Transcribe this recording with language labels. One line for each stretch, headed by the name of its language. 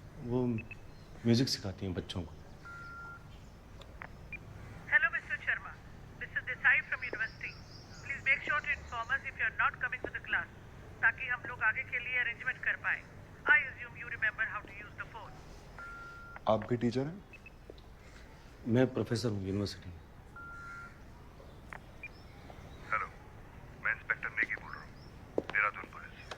Hindi: वो म्यूजिक सिखाती हैं बच्चों को।
English: Hello, Mr. Sharma. This is Desai from university. Please make sure to inform us if you are not coming to the class,
Hindi: ताकि हम लोग आगे के लिए arrangement कर पाए.
English: I assume you remember how to use the phone.
Hindi: आप भी टीचर हैं? मैं प्रोफेसर हूँ यूनिवर्सिटी में। हेलो, मैं इंस्पेक्टर नेगी बोल रहा हूँ, देहरादून पुलिस।